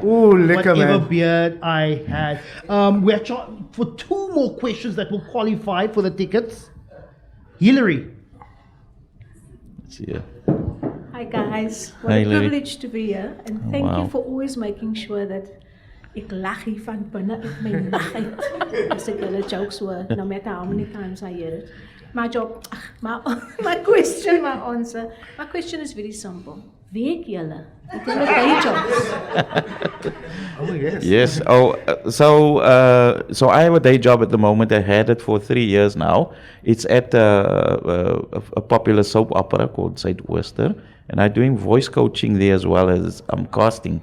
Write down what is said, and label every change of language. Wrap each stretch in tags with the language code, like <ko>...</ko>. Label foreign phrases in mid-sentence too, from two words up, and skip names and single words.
<en>Ooh, liquor, whatever man. beard I had. We're for 2 more questions that will qualify for the tickets. Hillary. Yeah. Hi guys, what Hi, a Larry. privilege to be here, and thank wow. you for always making sure that</en> <af>ek lag hier van binne uit my lag uit as ek julle jokes hoor,</af> <en>no matter how many times I hear it. My question is very simple.</en> <af>Werk julle? Het julle</af> <en>day jobs? Oh, yes. Yes. So I have a day job at the moment. I had it for 3 years now. It's at a popular soap opera called Zuidooster, and I'm doing voice coaching there as well as casting.</en>